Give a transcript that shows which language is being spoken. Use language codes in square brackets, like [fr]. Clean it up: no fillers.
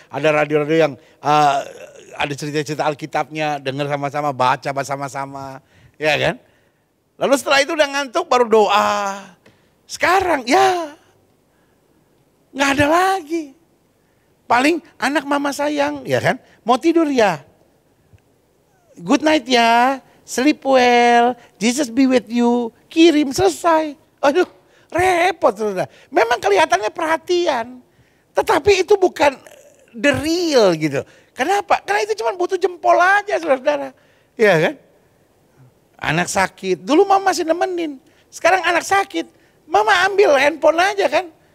[id] Ada radio-radio yang ada cerita-cerita Alkitabnya, denger sama-sama, baca bersama-sama. Ya kan? Lalu setelah itu udah ngantuk baru doa. Sekarang ya nggak ada lagi. Paling anak mama sayang, ya kan? Mau tidur ya. [en] Good night ya, sleep well, Jesus be with you. [id] Kirim selesai. Aduh. Repot saudara. Memang kelihatannya perhatian. Tetapi itu bukan the real gitu. Kenapa? Karena itu cuma butuh jempol aja saudara-saudara. Iya kan? Anak sakit. Dulu mama masih nemenin. Sekarang anak sakit. Mama ambil handphone aja kan.